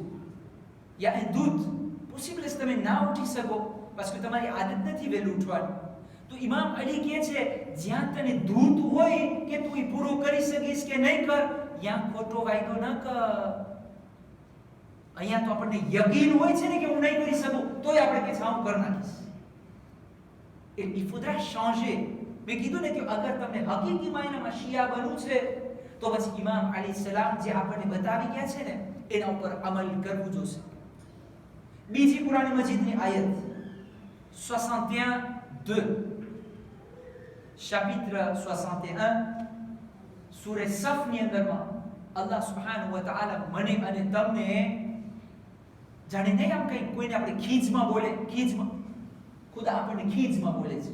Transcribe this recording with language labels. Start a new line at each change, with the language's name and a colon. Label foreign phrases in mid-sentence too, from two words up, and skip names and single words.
Gujarati: યા એ દૂધ પોસિબલ છે તમે ના ઉઠી શકો, પાછું તમારી આદત નથી વહેલું ઉઠવાની. તો ઇમામ અલી કહે છે જ્યાં તને ધૂત હોય કે તું એ પૂરું કરી શકીશ કે નહીં કર, ત્યાં ખોટો વાયદો ન કર. અહીંયા તો આપણને યકીન હોય છે ને કે હું નહીં કરી શકું, તોય આપણે કે હું કરી નાખીશ.
French: Il faudra changer.
Gujarati: મેં કીધું ને કે અગર તમને હકીકી માયનામાં શિયા બનવું છે તો પછી ઇમામ અલીસલામ જે આપણને બતાવી ગયા છે ને એના ઉપર અમલ કરવું જોશે. બીજી કુરાન મજીદની આયત 61:2, chapitre 61 સૂરે સફની અંદરમાં
Arabic: الله سبحانه وتعالى
Gujarati: મને અને તમને જાણે નહીં આમ કઈ કોઈને આપણે ખીજમાં બોલે, ખીજમાં ખુદા આપણને ખીજમાં બોલે છે.